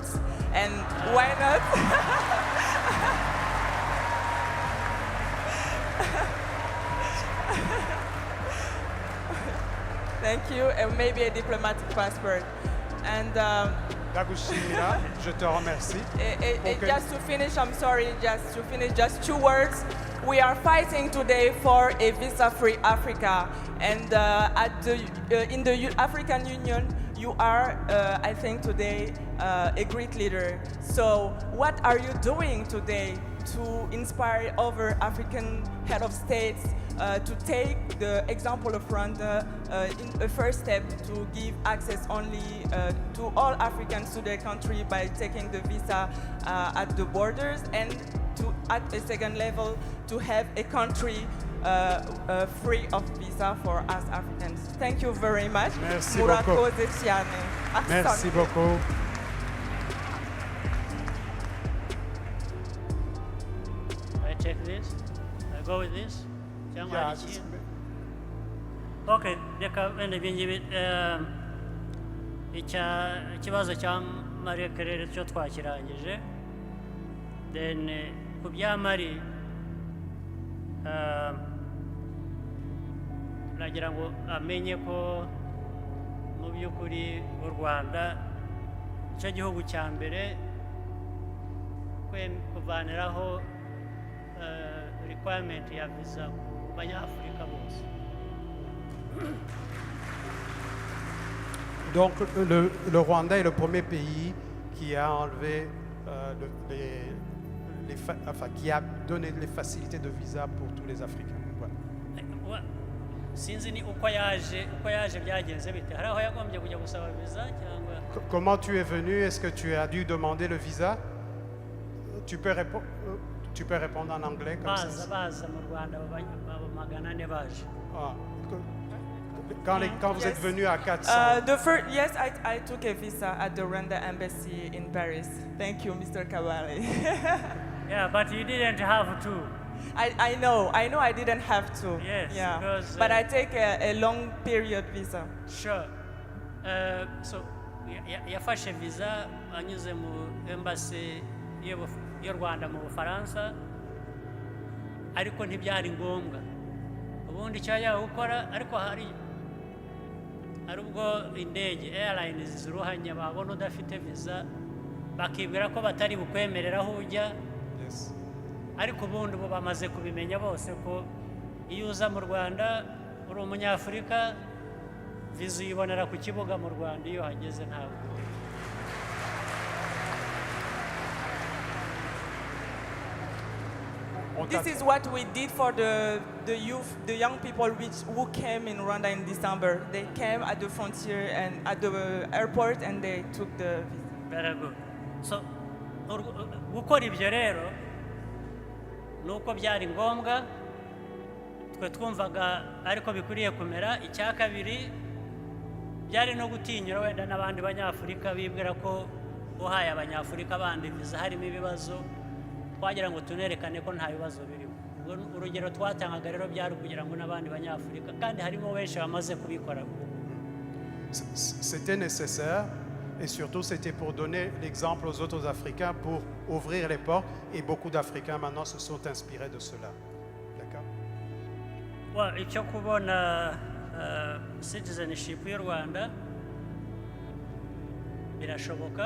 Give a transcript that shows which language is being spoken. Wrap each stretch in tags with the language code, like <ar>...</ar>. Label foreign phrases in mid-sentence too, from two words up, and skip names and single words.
<en>And why not? Thank you, and maybe a diplomatic passport. And</en> <fr>Dagushimira, je te remercie.</fr> <en>Okay. just to finish, I'm sorry, just 2 words. We are fighting today for a visa-free Africa, and in the African Union, you are, I think, today a great leader. So, what are you doing today to inspire other African head of states to take the example of Rwanda in a first step to give access only to all Africans to their country by taking the visa at the borders, and to, at a second level, to have a country free of visa for us Africans. Thank you very much.</en> <fr>Merci</fr> <rw>Murakoze</rw> <fr>beaucoup.</fr> <rw>cyane.</rw> <fr>Merci beaucoup.</fr> <en>I check this. I go with this.</en> <rw>Cyangwa</rw> <en>Yeah,</en> <rw>hari ikindi? Okay, reka wenda ibyo ngibi ikibazo cya Marie Claire cyo twakirangije. Then ku bya Marie nagira ngo amenye ko mu by'ukuri u Rwanda cyo gihugu cya mbere kuvaniraho requirement ya visa ku banyafurika bose.</rw> <fr>Donc, le Rwanda est le premier pays qui a enlevé, enfin, qui a donné les facilités de visa pour tous les Africains. Voilà.</fr> <rw>Sinzi ni uko yaje byagenze bite, hari aho yagombye kujya gusaba visa cyangwa</rw> <fr>Comment tu es venu? Est-ce que tu as dû demander le visa? Tu peux répondre en anglais comme ça.</fr> <rw>baza mu Rwanda magana ane baje.</rw> <fr>Ah. Quand vous êtes venu à 400.</fr> <en>Yes, I took a visa at the Rwanda embassy in Paris. Thank you, Mr. Kabale. Yeah, but you didn't have to. I know I didn't have to. Yes, yeah. because, but I take a long period visa. Sure.</en> <rw>So yafashe visa anyuze mu embassy y'u Rwanda mu Bufaransa, ariko ntibyari ngombwa. Ubundi icyo yajyaga gukora, ariko hari ubwo indege airlines ziruhanya babona udafite visa bakibwira ko batari bukwemerera aho ujya.</rw> <en>Yes.</en> <rw>Ariko ubundi bo bamaze kubimenya bose ko iyo uza mu Rwanda uri umunyafurika visa uyibonera ku kibuga mu Rwanda iyo hageze ntabwo.</rw> <en>This is what we did for the youth, the young people who came in Rwanda in December. They came at the frontier and at the airport and they took the visa. Very good.</en> <rw>So gukora ibyo rero nuko byari ngombwa, twe twumvaga ariko bikwiriye kumera. Icya kabiri byari no gutinyura wenda n'abandi banyafurika bibwira ko uhaye abanyafurika bandi visa harimo ibibazo, twagira ngo tunerekane ko nta bibazo birimo. Urugero twatangaga rero byari kugira ngo n'abandi banyafurika, kandi harimo benshi bamaze kubikora.</rw> <fr>C'était nécessaire et surtout c'était pour donner l'exemple aux autres Africains, pour ouvrir les portes, et beaucoup d'Africains maintenant se sont inspirés de cela. D'accord?</fr> <rw>Icyo kubona citizenship y'u Rwanda birashoboka.</rw>